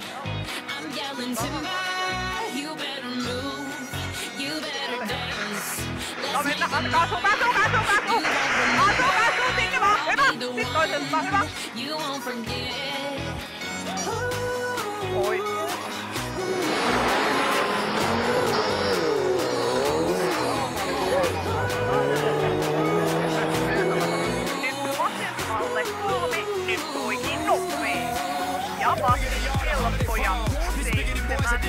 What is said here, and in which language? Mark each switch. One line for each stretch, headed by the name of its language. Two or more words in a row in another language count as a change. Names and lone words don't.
English: I'm yelling timber. You better move. You better dance.
Finnish: No mennä, kaasu. Sinne vaan, hyvä. Sit toisesta, hyvä.
English: You won't forget. Oi.
Finnish: Nyt vasemmalle 3, nyt oikein nopee. Ja vasen helppo ja 7.